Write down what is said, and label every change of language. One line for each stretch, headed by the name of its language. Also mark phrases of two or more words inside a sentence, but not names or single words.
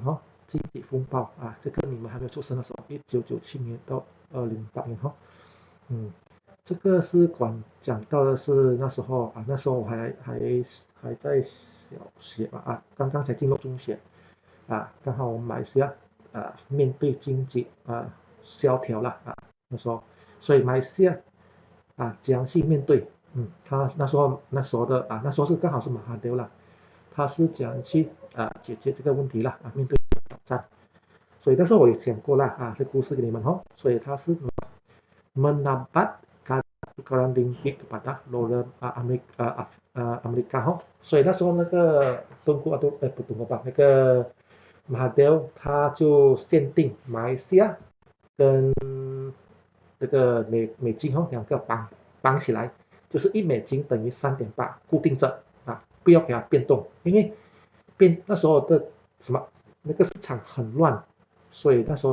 Chinese: 经济风暴这个你们还没有出生的时候，1997年到2008年这个是讲到的是那时候那时候我还在小学刚刚才进入中学刚好我们马来西亚面对经济萧条了那时候，所以马来西亚怎样去面对？他那时候的那时候是刚好是马哈迪了，他是怎样去解决这个问题了面对挑战。所以那时候我有讲过了这故事给你们所以他是
Malay: menambat tukaran ringgit kepada dolar Amerika
Chinese: 所以那时候那个敦煌不敦煌吧，那个马哈迪他就限定马来西亚跟这个美金两个绑起来，就是1美金等于3.8，固定着不要给它变动，因为那时候的那个市场很乱，所以那时